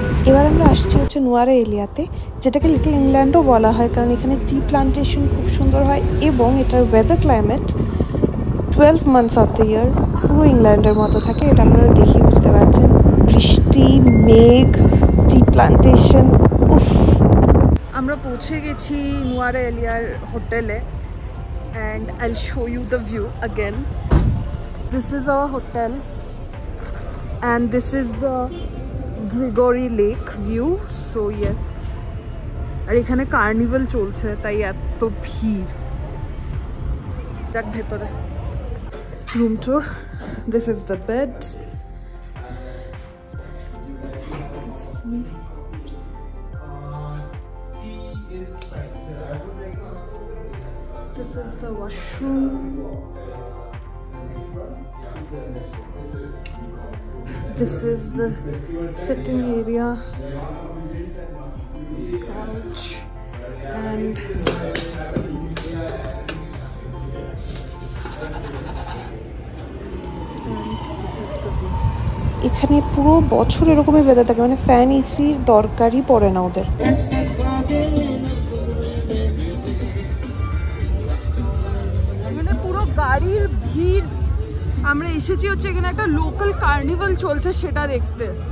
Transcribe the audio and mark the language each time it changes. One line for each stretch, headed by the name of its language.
Bangla: এবার আমরা আসছি হচ্ছে নোয়ারা এরিয়াতে, যেটাকে লিটল ইংল্যান্ডও বলা হয়, কারণ এখানে টি প্লান্টেশন খুব সুন্দর হয়, এবং এটার weather climate 12 months of the year পুরো ইংল্যান্ডের মতো থাকে। এটা আপনারা দেখেই বুঝতে পারছেন। বৃষ্টি, মেঘ, টি প্লান্টেশন, উফ। আমরা পৌঁছে গেছি নুয়ারা এলিয়ার হোটেলে
English: and I'll show you the view again. This is our hotel and this is the Grigori Lake view. So yes,
Bangla: আর এখানে কার্নিভাল চলছে তাই এত ভিড়। যাক ভেতরে
English: Room tour. This is the bed. This is me. This is the washroom. This is the sitting area, couch, and this is the view.
Bangla: এখানে পুরো বছর এরকমই ওয়েদার থাকে, মানে ফ্যান এসির দরকারই পড়ে না ওদের। মানে পুরো গাড়ির ভিড়। আমরা এসেছি হচ্ছে এখানে একটা লোকাল কার্নিভাল চলছে সেটা দেখতে।